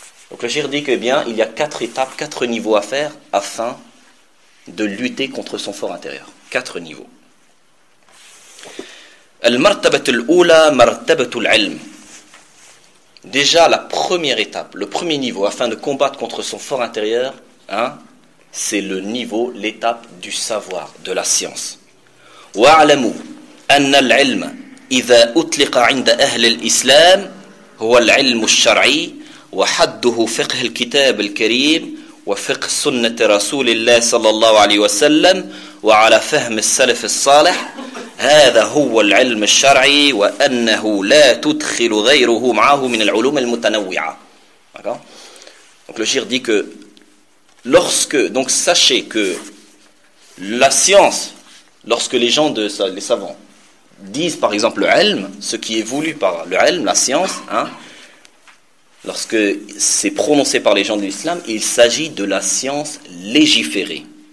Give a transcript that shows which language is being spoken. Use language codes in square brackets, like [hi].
[fr] Donc le shir dit que, eh bien, il y a quatre étapes, quatre niveaux à faire afin de lutter contre son fort intérieur. Quatre niveaux. [ar] المرتبة الأولى مرتبة العلم. [fr] Déjà la première étape, le premier niveau afin de combattre contre son fort intérieur, hein, c'est le niveau, l'étape du savoir, de la science. [ar] واعلموا أن العلم إذا أطلق عند أهل الإسلام هو العلم الشرعي وحده فقه الكتاب الكريم وفقه سنة رسول الله صلى الله عليه وسلم وعلى فهم السلف الصالح. هذا هو العلم الشرعي وأنه لا تدخل غيره معه من العلوم المتنوعة. [fr] D'accord? Donc le shir dit que lorsque, donc sachez que la science, lorsque les gens de les savants disent par exemple le ilm, ce qui est voulu par le ilm, la science, hein, lorsque c'est prononcé par les gens de l'islam, il s'agit de la science légiférée.